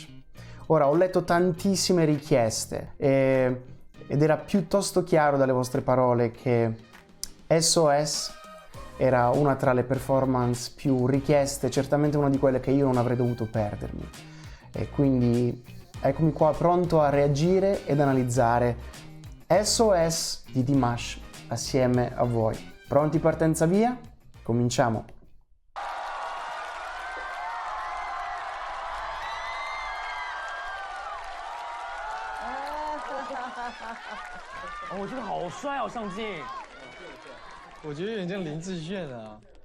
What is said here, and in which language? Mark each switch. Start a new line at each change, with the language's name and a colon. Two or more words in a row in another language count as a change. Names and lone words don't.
Italian: Ora, ho letto tantissime richieste ed era piuttosto chiaro dalle vostre parole che SOS era una tra le performance più richieste, certamente una di quelle che io non avrei dovuto perdermi. E quindi eccomi qua pronto a reagire ed analizzare SOS di Dimash assieme a voi. Pronti, partenza via? Cominciamo!
Chinese: 我觉得好帅哦，上镜。我觉得有点像林志炫啊。